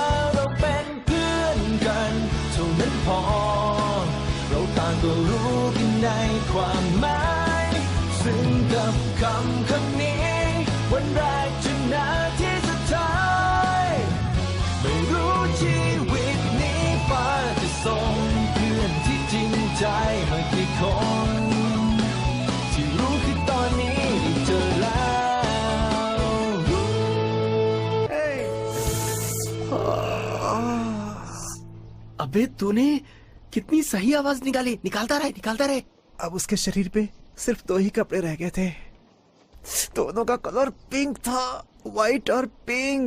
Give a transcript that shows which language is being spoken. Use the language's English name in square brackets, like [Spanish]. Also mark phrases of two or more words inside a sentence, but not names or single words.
[Thai] เราเป็นเพื่อนกันเท่านั้นพอเราต่างก็รู้กันในความหมายซึ่งกับคำนี้วันแรกจนนาทีสุดท้ายไม่รู้ชีวิตนี้ฟ้าจะส่งเพื่อนที่จริงใจมากี่คนที่รู้คือตอนนี้ได้เจอแล้ว [Hindi] अबे तूने कितनी सही आवाज निकाली। निकालता रहे। अब उसके शरीर पे सिर्फ 2 ही कपड़े रह गए थे। दोनों का कलर पिंक था, व्हाइट और पिंक।